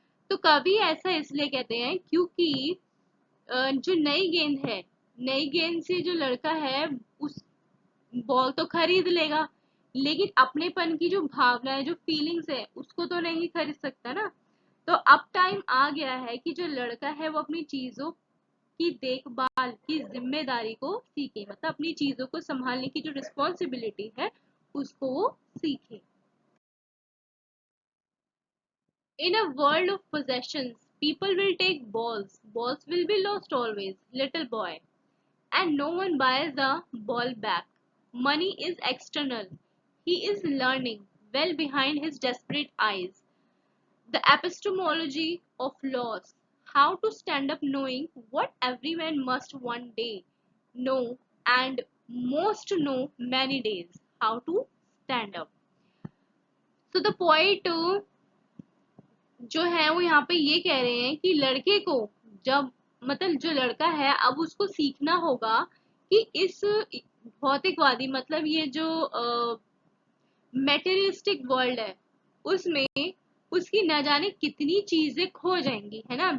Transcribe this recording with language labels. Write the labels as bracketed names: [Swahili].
[Hindi] तो कवि ऐसा इसलिए कहते हैं क्योंकि जो नई गेंद है, नई गेंद से जो लड़का है उस बॉल तो खरीद लेगा लेकिन अपनेपन की जो भावना है, जो फीलिंग्स है, उसको तो नहीं खरीद सकता ना. तो अब टाइम आ गया है कि जो लड़का है वो अपनी चीजों की देखभाल की जिम्मेदारी को सीखे, मतलब अपनी चीजों को संभालने की जो रिस्पॉन्सिबिलिटी है उसको वो सीखे. [English] In a world of possessions, people will take balls. Balls will be lost always, little boy. And no one buys the ball back. Money is external. He is learning well behind his desperate eyes. The epistemology of loss. How to stand up knowing what every man must one day know and most know many days. How to stand up. So the poet [Hindi] जो है वो यहाँ पे ये कह रहे हैं कि लड़के को जब, मतलब जो लड़का है अब उसको सीखना होगा कि इस भौतिकवादी, मतलब ये जो मेटेरियलिस्टिक वर्ल्ड है उसमें उसकी न जाने कितनी चीजें खो जाएंगी, है ना.